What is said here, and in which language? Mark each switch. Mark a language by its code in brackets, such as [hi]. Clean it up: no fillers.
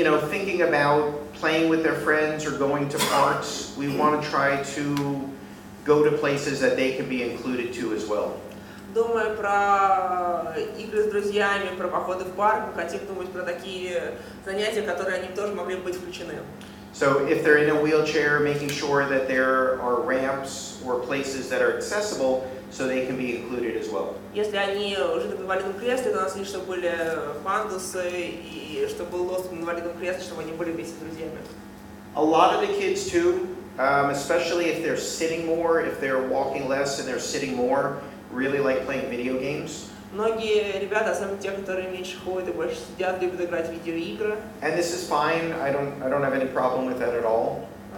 [en] thinking about playing with their friends or going to parks, we want to try to go to places that they can be included to as well. [ru] Думая про игры с друзьями, про походы в парк, мы хотим думать про такие занятия, которые они тоже могли бы быть включены. [en] So if they're in a wheelchair, making sure that there are ramps or places that are accessible so they can be included as well. [ru] Если они уже в инвалидном кресле, то у нас есть, чтобы были пандусы и чтобы был доступ к инвалидному креслу, чтобы они были вместе с друзьями. [en] A lot of the kids too, especially if they're sitting more, if they're walking less and they're sitting more, really like playing video games. [ru] Многие ребята, особенно те, которые меньше ходят и больше сидят, любят играть в видеоигры. [en] And this is fine. I don't have any problem with that at all.